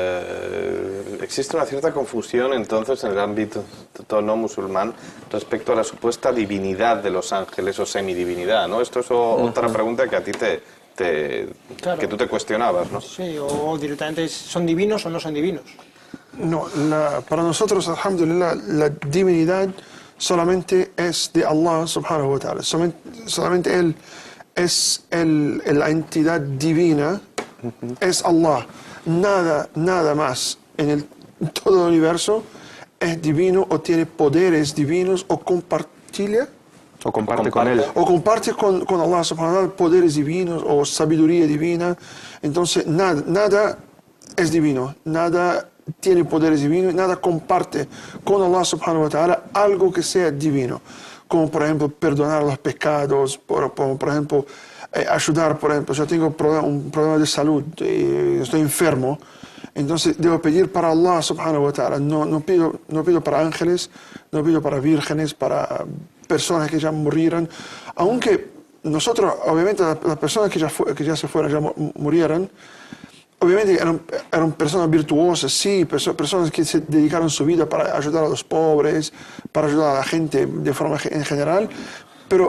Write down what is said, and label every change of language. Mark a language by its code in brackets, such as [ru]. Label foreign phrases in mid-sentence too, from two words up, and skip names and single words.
[es] existe una cierta confusión entonces en el ámbito no musulmán respecto a la supuesta divinidad de los ángeles o semidivinidad, ¿no? Esto es otra pregunta que a ti Claro. que tú te cuestionabas, ¿no? Sí, o directamente ¿son divinos o no son divinos? No, para nosotros, alhamdulillah, la divinidad solamente es de [ar] الله سبحانه وتعالى. [es] Solamente Él es la entidad divina, es Allah. Nada más en todo el universo es divino o tiene poderes divinos o compartilla. O comparte con Él. O comparte con [ar] الله سبحانه وتعالى [es] poderes divinos o sabiduría divina. Entonces, nada es divino, nada tiene poderes divinos, nada comparte con [ar] الله سبحانه وتعالى [es] algo que sea divino. Como por ejemplo perdonar los pecados, por ejemplo ayudar, por ejemplo, yo tengo un problema de salud, estoy enfermo, entonces debo pedir para [ar] الله سبحانه وتعالى, [es] no pido para ángeles, no pido para vírgenes, para personas que ya murieron, aunque nosotros, obviamente las personas que ya se fueron, ya murieron, obviamente eran personas virtuosas, sí, personas que se dedicaron su vida para ayudar a los pobres, para ayudar a la gente de forma en general, pero...